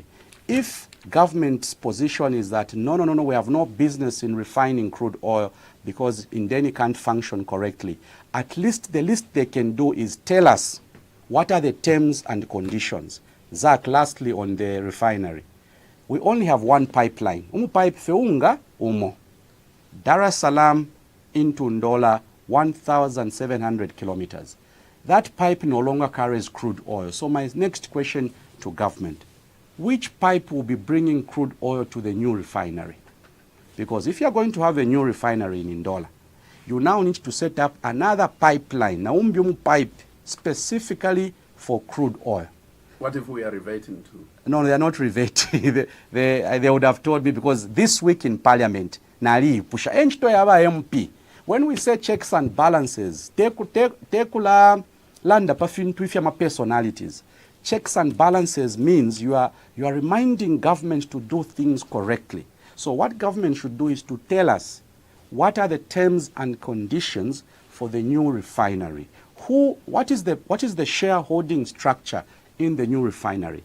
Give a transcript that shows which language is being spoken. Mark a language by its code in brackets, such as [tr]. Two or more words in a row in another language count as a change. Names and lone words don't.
[en] If government's position is that no, we have no business in refining crude oil because Indeni can't function correctly, at least the least they can do is tell us what are the terms and conditions. Zach, lastly on the refinery, we only have one pipeline. [bem] Pipe feunga umo. [en] Dar es Salaam into Ndola, 1,700 kilometers. That pipe no longer carries crude oil. So my next question to government, which pipe will be bringing crude oil to the new refinery? Because if you're going to have a new refinery in Ndola, you now need to set up another pipeline, Naumbium pipe, specifically for crude oil. What if we are reverting to? No, they are not reverting. they would have told me, because this week in Parliament, [bem] Nali pusha enchito yaba MP. [en] When we say checks and balances, [bem] tekula landa pafintu ifya ma personalities. [en] Checks and balances means you are reminding government to do things correctly. So what government should do is to tell us what are the terms and conditions for the new refinery. What is the shareholding structure in the new refinery?